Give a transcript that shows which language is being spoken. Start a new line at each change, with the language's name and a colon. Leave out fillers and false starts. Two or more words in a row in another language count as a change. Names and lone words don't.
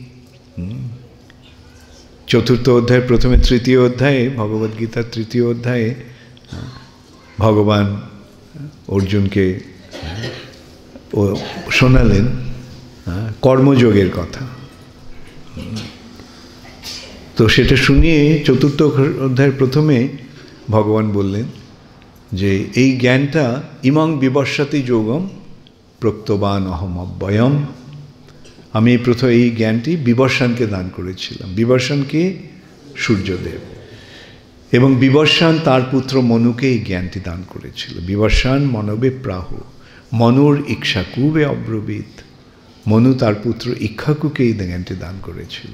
Bangla: চতুর্থ অধ্যায়, প্রথমে তৃতীয় অধ্যায়ে, ভগবদ্গীতার তৃতীয় অধ্যায়ে ভগবান অর্জুনকে শোনালেন কর্মযোগের কথা। তো সেটা শুনিয়ে চতুর্থ অধ্যায়ের প্রথমে ভগবান বললেন যে এই জ্ঞানটা
Sanskrit: ইমং বিবস্বতি যোগম প্রক্তবান অহম অব্যয়ম।
Bangla: আমি প্রথম এই জ্ঞানটি বিবর্ষানকে দান করেছিলাম। বিবর্ষানকে সূর্যদেব, এবং বিবর্ষান তার পুত্র মনুকে এই জ্ঞানটি দান করেছিল।
Sanskrit: বিবর্ষান মনবে প্রাহ, মনুর ইক্ষাকুবে অব্রবীত।
Bangla: মনু তার পুত্র ইক্ষাকুকে এই জ্ঞানটি দান করেছিল।